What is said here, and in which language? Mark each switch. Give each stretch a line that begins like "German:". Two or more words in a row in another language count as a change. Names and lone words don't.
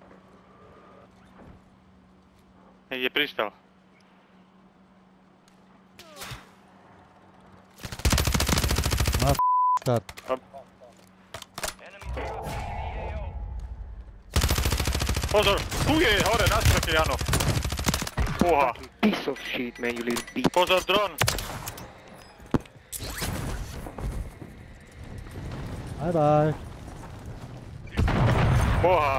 Slovak: Niekde pristal. Start. Pozor, tu je hore na streche, Jano. Oha.
English: Piece of shit, man, you little bitch.
Slovak: Pozor, dron.
English: Bye bye.
Slovak: Oha.